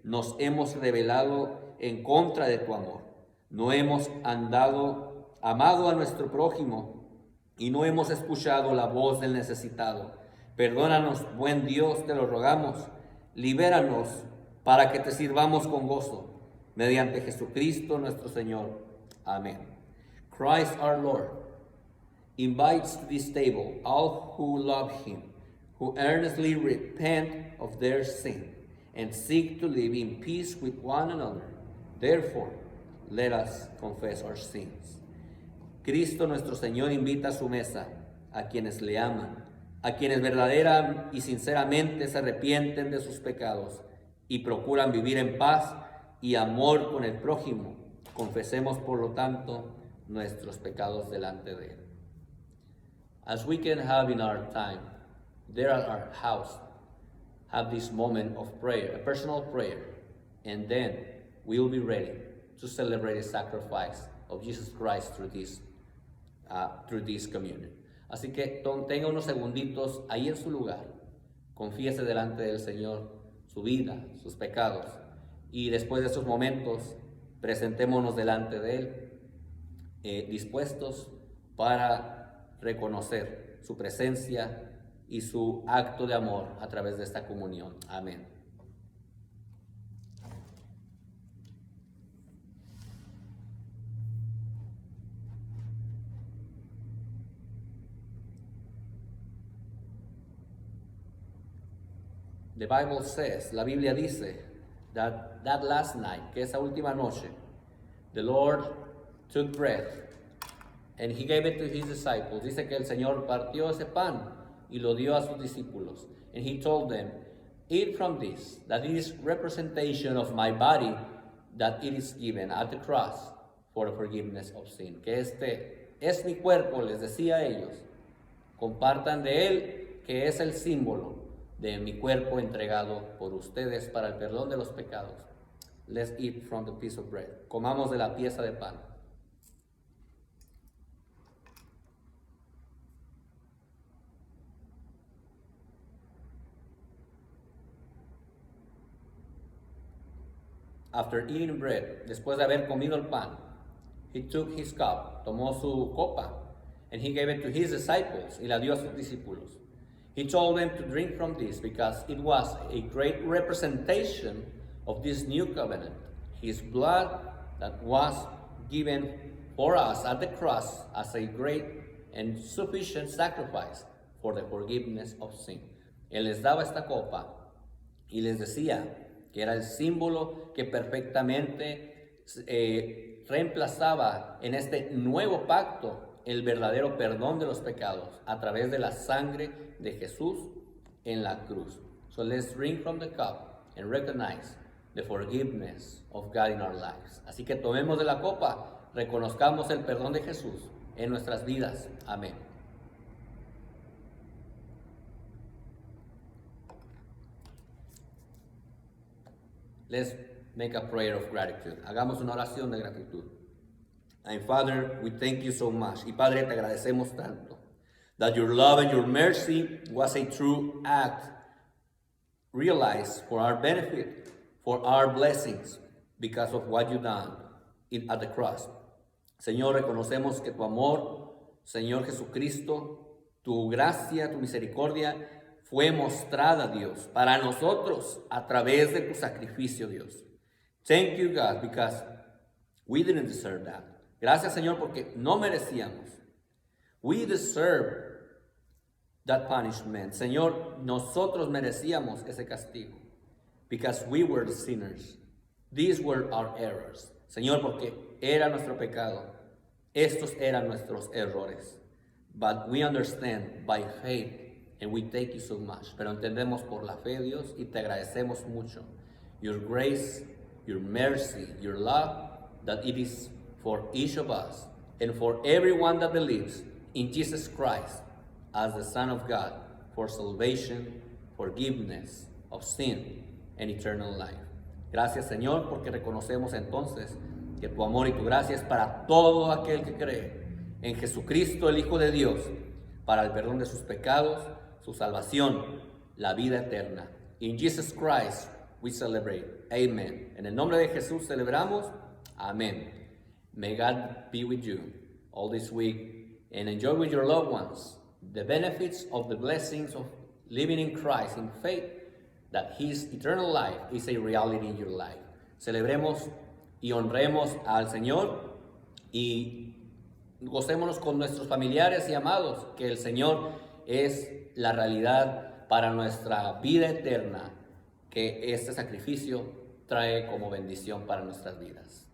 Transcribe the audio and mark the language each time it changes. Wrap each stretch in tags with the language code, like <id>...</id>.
<es>Nos hemos rebelado en contra de tu amor. No hemos amado a nuestro prójimo y no hemos escuchado la voz del necesitado. Perdónanos, buen Dios, te lo rogamos. Libéranos para que te sirvamos con gozo. Mediante Jesucristo nuestro Señor. Amén.</es> <en>Christ our Lord invites to this table all who love him, who earnestly repent of their sin and seek to live in peace with one another. Therefore, let us confess our sins.</en> <es>Cristo nuestro Señor invita a su mesa a quienes le aman, a quienes verdadera y sinceramente se arrepienten de sus pecados y procuran vivir en paz y amor con el prójimo. Confesemos, por lo tanto, nuestros pecados delante de Él.</es> <en>As we can have in our time, there at our house, have this moment of prayer, a personal prayer, and then we will be ready to celebrate the sacrifice of Jesus Christ through this communion.</en> <es>Así que tenga unos segunditos ahí en su lugar, confiese delante del Señor su vida, sus pecados, y después de esos momentos Presentémonos delante de Él, dispuestos para reconocer su presencia y su acto de amor a través de esta comunión. Amén.</es> <en>The Bible says,</en> <es>la Biblia dice,</es> <en>that last night,</en> <es>que esa última noche,</es> <en>the Lord took bread and he gave it to his disciples.</en> <es>Dice que el Señor partió ese pan y lo dio a sus discípulos.</es> <en>And he told them, eat from this, that it is representation of my body, that it is given at the cross for the forgiveness of sin.</en> <es>Que este es mi cuerpo, les decía a ellos. Compartan de él, que es el símbolo de mi cuerpo entregado por ustedes para el perdón de los pecados.</es> <en>Let's eat from the piece of bread.</en> <es>Comamos de la pieza de pan.</es> <en>After eating bread,</en> <es>después de haber comido el pan,</es> <en>he took his cup,</en> <es>tomó su copa,</es> <en>and he gave it to his disciples,</en> <es>y la dio a sus discípulos.</es> <en>He told them to drink from this because it was a great representation of this new covenant, his blood that was given for us at the cross as a great and sufficient sacrifice for the forgiveness of sin.</en> <es>Él les daba esta copa y les decía que era el símbolo que perfectamente reemplazaba en este nuevo pacto el verdadero perdón de los pecados a través de la sangre de Jesús en la cruz.</es> <en>So let's drink from the cup and recognize the forgiveness of God in our lives.</en> <es>Así que tomemos de la copa, reconozcamos el perdón de Jesús en nuestras vidas. Amén.</es> <en>Let's make a prayer of gratitude.</en> <es>Hagamos una oración de gratitud.</es> <en>And Father, we thank you so much.</en> <es>Y Padre, te agradecemos tanto</es> <en>that your love and your mercy was a true act realized for our benefit, for our blessings, because of what you done at the cross.</en> <es>Señor, reconocemos que tu amor, Señor Jesucristo, tu gracia, tu misericordia fue mostrada, Dios, para nosotros a través de tu sacrificio, Dios.</es> <en>Thank you, God, because we didn't deserve that.</en> <es>Gracias, Señor, porque no merecíamos.</es> <en>We deserve that punishment.</en> <es>Señor, nosotros merecíamos ese castigo.</es> <en>Because we were the sinners. These were our errors.</en> <es>Señor, porque era nuestro pecado. Estos eran nuestros errores.</es> <en>But we understand by faith, and we thank you so much.</en> <es>Pero entendemos por la fe, Dios, y te agradecemos mucho.</es> <en>Your grace, your mercy, your love, that it is for each of us and for everyone that believes in Jesus Christ as the Son of God for salvation, forgiveness of sin, and eternal life.</en> <es>Gracias, Señor, porque reconocemos entonces que tu amor y tu gracia es para todo aquel que cree en Jesucristo, el Hijo de Dios, para el perdón de sus pecados, su salvación, la vida eterna.</es> <en>In Jesus Christ we celebrate. Amen.</en> <es>En el nombre de Jesús celebramos. Amén.</es> <en>May God be with you all this week and enjoy with your loved ones the benefits of the blessings of living in Christ in faith, that His eternal life is a reality in your life.</en> <es>Celebremos y honremos al Señor y gocémonos con nuestros familiares y amados, que el Señor es la realidad para nuestra vida eterna, que este sacrificio trae como bendición para nuestras vidas.</es>